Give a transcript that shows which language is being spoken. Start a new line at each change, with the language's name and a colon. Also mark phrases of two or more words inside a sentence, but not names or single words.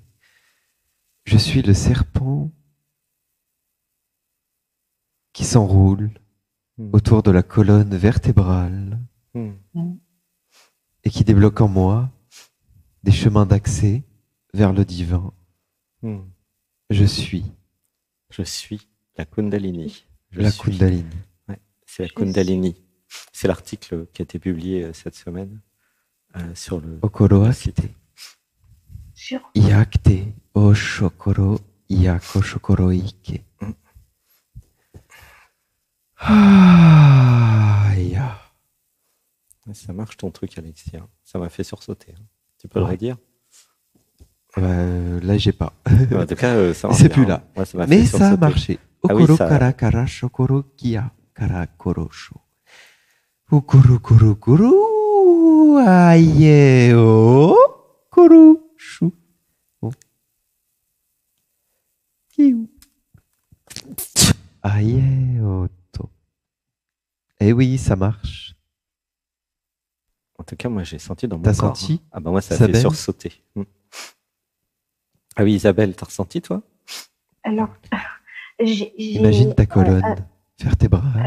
French: Je suis le serpent qui s'enroule autour de la colonne vertébrale et qui débloque en moi des chemins d'accès vers le divin. Je suis Je suis la Kundalini. la Kundalini. Ouais, c'est la Kundalini. C'est l'article qui a été publié cette semaine sur le Okoro site. akite. Iakte o shokoro iako shokoro ike. Ah, ya. Ça marche ton truc, Alexis. Ça m'a fait sursauter. Tu peux le redire? Là, j'ai pas. En tout cas, ça marche. C'est plus là. Ouais, ça mais ça a marché. Ah oui, Okoro ça... kara kara shokoro kia kara korosho. Okoro koro koro aye o korosho. Aye o to. Eh oui, ça marche. En tout cas, moi, j'ai senti dans mon corps. T'as senti? Ah bah moi, ça Isabelle? fait sursauter. Ah oui, Isabelle, t'as ressenti, toi? Alors, imagine ta colonne vertébrale.